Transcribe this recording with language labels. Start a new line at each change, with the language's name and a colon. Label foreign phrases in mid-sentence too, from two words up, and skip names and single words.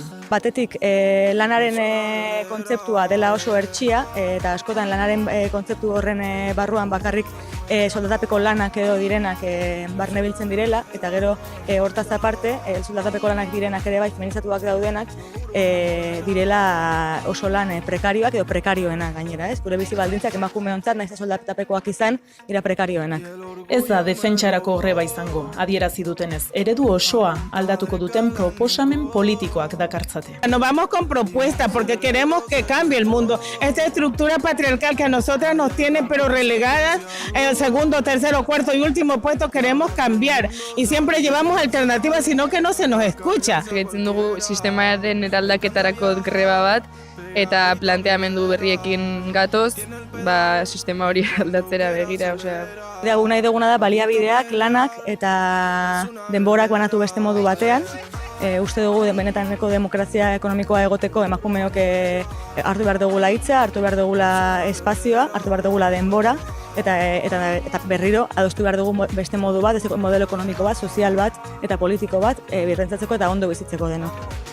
Basque: Batetik, lanaren kontzeptua dela oso hertsia, eta askotan lanaren kontzeptu horren barruan bakarrik soldatapeko lanak edo direnak barne biltzen direla, eta gero hortaz aparte, soldatapeko lanak direnak ere bai feminizatuak daudenak, direla oso lan prekarioak edo prekarioenak gainera, ez? Gure bizi baldintzak emakumeontzat naiz soldatapekoak izan, dira prekarioenak. Ez da defentsarako greba izango, adierazi dutenez, eredu osoa aldatuko duten proposamen politikoak dakartzate.
Spanish: Nos vamos con propuestas porque queremos que cambie el mundo. Esta estructura patriarcal que a nosotras nos tiene pero relegadas en el segundo, tercero, cuarto y último puesto queremos cambiar y siempre llevamos alternativas sino que no se nos escucha.
Basque: Gehitzen dugu sistemaren eraldaketarako greba bat eta planteamendu berriekin gatoz, sistema hori aldatzera begira, osea. Gu nahi duguna da baliabideak, lanak eta denborak banatu beste modu batean. Uste dugu benetaneko demokrazia ekonomikoa egoteko emakumeok hartu behar dugula hitza, hartu behar dugula espazioa, hartu behar dugula denbora, eta berriro adostu behar dugu beste modu bat, modelo ekonomiko bat, sozial bat eta politiko bat birrentzatzeko eta ondo bizitzeko denok.